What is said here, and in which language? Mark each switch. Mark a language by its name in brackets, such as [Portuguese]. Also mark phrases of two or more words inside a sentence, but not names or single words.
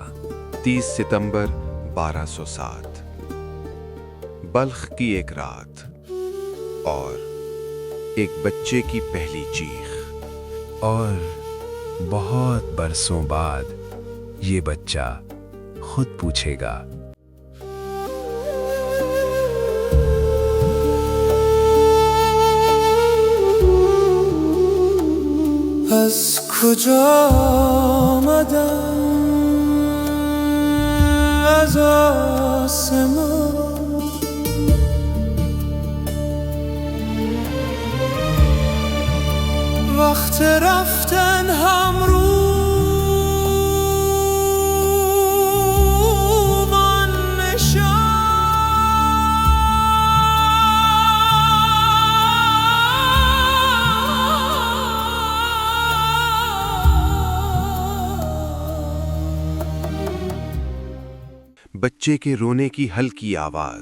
[Urdu] 30 ستمبر 1207، بلخ کی ایک رات، اور ایک بچے کی پہلی چیخ۔ اور بہت برسوں بعد یہ بچہ خود پوچھے گا۔ [Persian] از کجا آمدم از آسمان، وقت رفتن هم روان [Urdu] بچے کے رونے کی ہلکی آواز۔